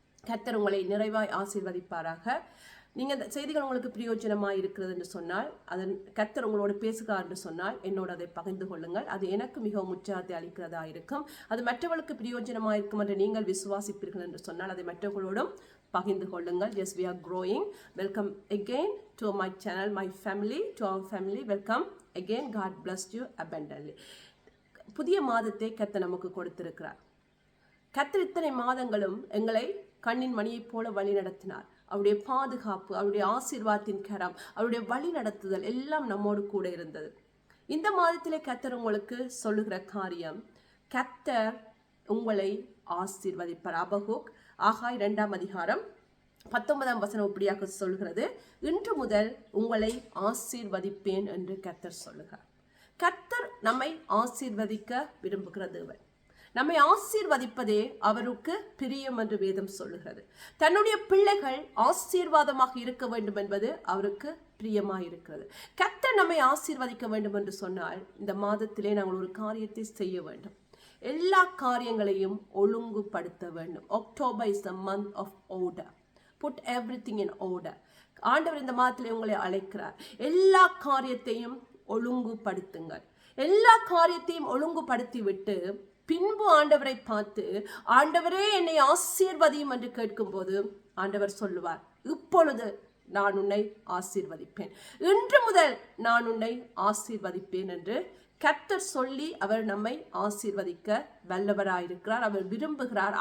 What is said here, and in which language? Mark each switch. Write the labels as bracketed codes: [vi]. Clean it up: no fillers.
[ta] கர்த்தர் உங்களை நிறைவாய் ஆசீர்வதிப்பாராக. நீங்கள் இந்த செய்திகள் உங்களுக்கு பிரயோஜனமாக இருக்கிறது என்று சொன்னால், அதன் கர்த்தர் உங்களோடு பேசுகிறார் என்று சொன்னால் என்னோடு அதை பகிர்ந்து கொள்ளுங்கள். அது எனக்கு மிகவும் உற்சாகத்தை அளிக்கிறதா இருக்கும். அது மற்றவர்களுக்கு பிரயோஜனமாக இருக்கும் என்று நீங்கள் விசுவாசிப்பீர்கள் என்று சொன்னால் அதை மற்றவர்களோடும் பகிர்ந்து கொள்ளுங்கள். [en] Yes, we are growing. Welcome again to my channel, my family, to our family. Welcome again. God bless you abundantly. [ta] புதிய மாதத்தை கர்த்தர் நமக்கு கொடுத்திருக்கிறார். கர்த்தர் இத்தனை மாதங்களும் எங்களை கண்ணின் மணியைப் போல வழி நடத்தினார். அவருடைய பாதுகாப்பு, அவருடைய ஆசீர்வாதத்தின் கரம், அவருடைய வழி நடத்துதல் எல்லாம் நம்மோடு கூட இருந்தது. இந்த மாதத்திலே கர்த்தர் உங்களுக்கு சொல்லுகிற காரியம், கர்த்தர் உங்களை ஆசீர்வதிப்பார். அபகுக் ஆகாய் 2ஆம் அதிகாரம் 19ஆம் வசனம் இப்படியாக சொல்கிறது, இன்று முதல் உங்களை ஆசீர்வதிப்பேன் என்று கர்த்தர் சொல்லுகிறார். கர்த்தர் நம்மை ஆசீர்வதிக்க விரும்புகிற தேவன். நம்மை ஆசீர்வதிப்பதே அவருக்கு பிரியம் என்று வேதம் சொல்லுகிறது. தன்னுடைய பிள்ளைகள் ஆசீர்வாதமாக இருக்க வேண்டும் என்பது அவருக்கு பிரியமாக இருக்கிறது. கர்த்தர் நம்மை ஆசீர்வதிக்க வேண்டும் என்று சொன்னால் இந்த மாதத்திலே நாங்கள் ஒரு காரியத்தை செய்ய வேண்டும். எல்லா காரியங்களையும் ஒழுங்குபடுத்த வேண்டும். [en] October is the month of order. Put everything in order. [ta] ஆண்டவர் இந்த மாதத்திலே உங்களை அழைக்கிறார். எல்லா காரியத்தையும் ஒழுங்குபடுத்துங்கள். எல்லா காரியத்தையும் ஒழுங்குபடுத்தி விட்டு பின்பு ஆண்டவரை பார்த்து, ஆண்டவரே என்னை ஆசீர்வதியும் என்று கேட்கும்போது ஆண்டவர் சொல்லுவார், இப்பொழுது நான் உன்னை ஆசீர்வதிப்பேன், இன்று முதல் நான் உன்னை ஆசீர்வதிப்பேன் என்று கர்த்தர் சொல்லி அவர் நம்மை ஆசீர்வதிக்க வல்லவராயிருக்கிறார். அவர் விரும்புகிறார்.